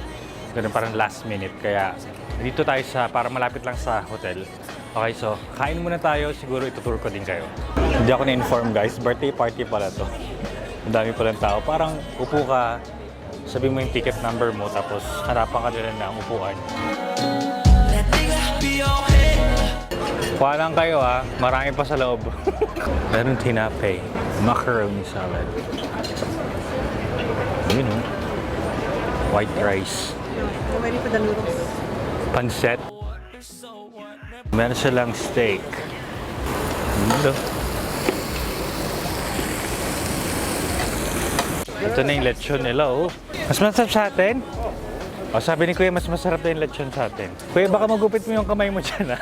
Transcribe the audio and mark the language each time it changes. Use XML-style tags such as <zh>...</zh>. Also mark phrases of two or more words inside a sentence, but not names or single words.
<tl>Ganun, parang</tl> <en>last minute.</en> <tl>Kaya dito tayo para malapit lang sa hotel. Okay, so kain muna tayo. Siguro itutur ko din kayo. Hindi ako na-inform guys. Birthday party pala to. Ang dami palang tao. Parang upo ka, sabi mo yung</tl> <en>ticket number</en> <tl>mo, tapos harapan ka nila ng upuan.</tl> <ko>난 네가 필요해.</ko> <tl>Kuha lang kayo ha. Marami pa sa loob. Meron tinapay.</tl> <en>Macaroni salad.</en> <tl>Yun o.</tl> <en>White rice. Ready for the noodles.</en> <tl>Pancet. Meron silang steak. Ito. Ito na yung lechon nila oh. Mas masarap sa atin? O sabi ni Kuya, mas masarap na yung lechon sa atin. Kuya, baka magupit mo yung kamay mo dyan ha.</tl>